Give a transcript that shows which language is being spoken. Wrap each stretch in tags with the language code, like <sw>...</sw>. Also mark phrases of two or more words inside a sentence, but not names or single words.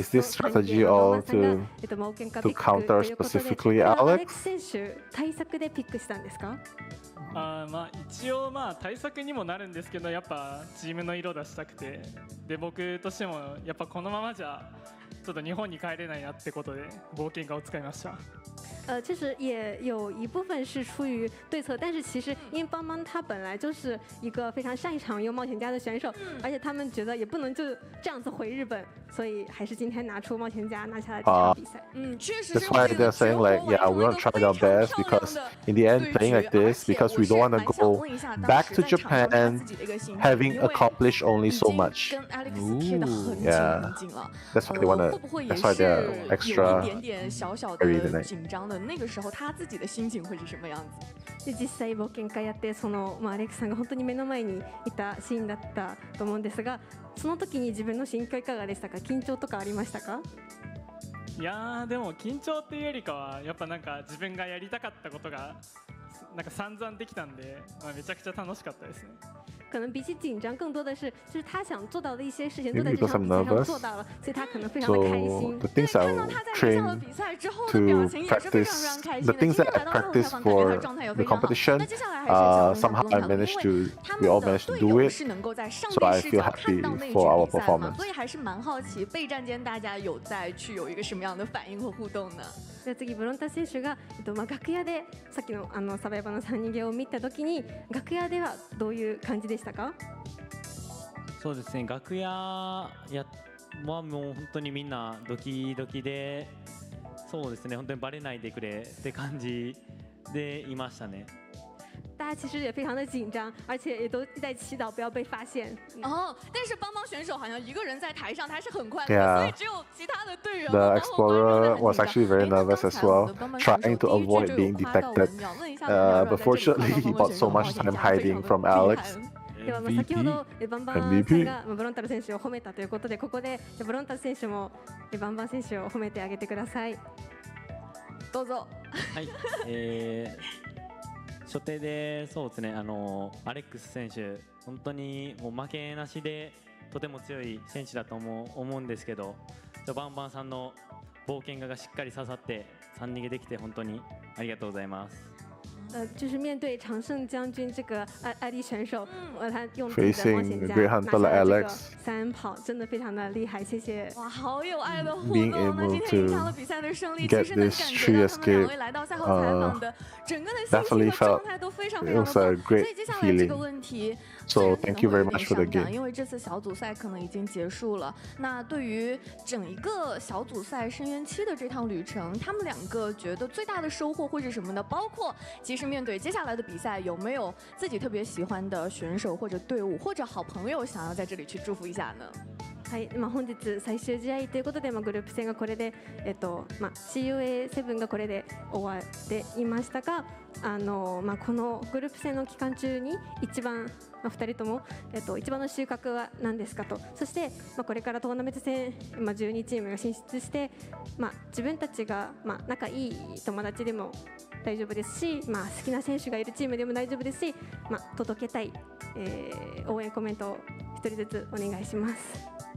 <en>is this strategy all to counter specifically ア Alex?</en> <ja>レックス選手対策でピックしたんですか？一応対策にもなるんですけど、やっぱチームの色出したくて、で僕としてもやっぱこのままじゃちょっと日本に帰れないなってことで冒険家を使いました。</ja> <zh>其实也有一部分是出于对策，但是其实因为邦邦他本来就是一个非常擅长用冒险家的选手，而且他们觉得也不能就这样子回日本，所以还是今天拿出冒险家拿下了这场比赛。确实</zh> <en>That's why they're saying like, yeah, we want to try our best because in the end, playing like this because we don't want to go back to Japan having accomplished only so much. Yeah, that's why they want to. That's why they're extra</en> <zh>有一点点小小</zh> <en>worried</en> <zh>的</zh> <en>tonight.</en> <zh>紧张的，那个时候他自己的心情会是什么样子？</zh> <ja>で実際冒険家やってアレックスさんが本当に目の前にいたシーンだったと思うんですが、その時に自分の心境いかがでしたか？緊張とかありましたか？いやでも緊張っていうよりかはやっぱなんか自分がやりたかったことがなんか散々できたんで、めちゃくちゃ楽しかったですね。</ja> <zh>可能比起紧张，更多的是就是他想做到的一些事情都在这场比赛上做到了，所以他可能非常的开心。</zh> <en>The things I train to practice, the things that I practice for the competition, somehow I managed to, we all managed to do it, so I feel happy for our performance.</en> <zh>所以还是蛮好奇备战间大家有在去有一个什么样的反应和互动呢？</zh> <ja>で次ブロンタ選手が楽屋でさっきのサバイバーの3人芸を見た時に楽屋ではどういう感じでしたか？そうですね、楽屋はもう本当にみんなドキドキで、そうですね、本当にバレないでくれって感じでいましたね。</ja> <zh>大家其实也非常的紧张，而且也都在祈祷不要被发现。但是邦邦选手好像一个人在台上，他是很快乐，</zh> <en>Yeah.</en> <zh>所以只有其他的队员</zh> <en>The explorer was actually very nervous as well, trying to avoid being detected. But fortunately, he bought so much time hiding from Alex.</en> <ja>では先ほどバンバンさんがブロンタル選手を褒めたということで、ここでブロンタル選手もバンバン選手を褒めてあげてください。どうぞ。はい。初手でそうですね、アレックス選手本当にもう負けなしでとても強い選手だと思うんですけど、バンバンさんの冒険家がしっかり刺さって3逃げできて本当にありがとうございます。</ja> <zh>就是面对常胜将军这个艾丽选手，他用自己的冒险家拿下了这个3跑，真的非常的厉害，谢谢。哇，好有爱的互动！那今天赢场了比赛的胜利，其实能感觉到他们2位来到赛后采访的整个的心情和状态都非常非常的棒。所以接下来这个问题，</zh> <en>So thank you very much for the game.</en> <zh>因为这次小组赛可能已经结束了。那对于整一个小组赛深渊期的这趟旅程，他们2个觉得最大的收获会是什么呢？包括其实面对接下来的比赛，有没有自己特别喜欢的选手或者队伍或者好朋友想要在这里去祝福一下呢？</zh> <ja>はい、本日最終試合ということで、グループ戦がこれで、COAVII がこれで終わっていましたが、このグループ戦の期間中に一番、2人とも、一番の収穫は何ですかと、そして、これからトーナメント戦、12チームが進出して、自分たちが、仲いい友達でも大丈夫ですし、好きな選手がいるチームでも大丈夫ですし、届けたい、応援コメントを1人ずつお願いします。</ja>